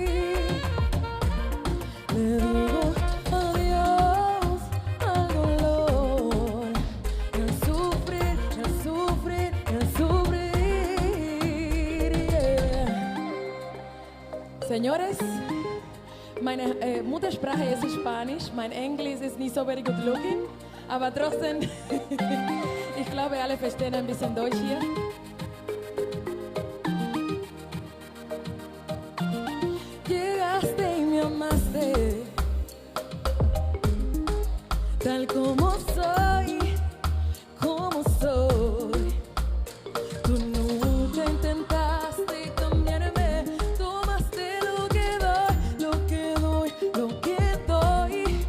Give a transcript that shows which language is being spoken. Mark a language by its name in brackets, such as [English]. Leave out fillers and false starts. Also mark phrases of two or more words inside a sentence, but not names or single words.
[Spanish] Le digo adiós al dolor y al sufrir, y al sufrir, y al sufrir. Yeah. Señores, [German] meine Muttersprache ist Spanisch, mein Englisch ist nicht so [English] very good looking, [German] aber trotzdem, ich glaube, alle verstehen ein bisschen Deutsch hier. [Spanish] Llegaste y me amaste, tal como soy, como soy. Tú nunca intentaste cambiarme, tomaste lo que doy, lo que doy, lo que doy.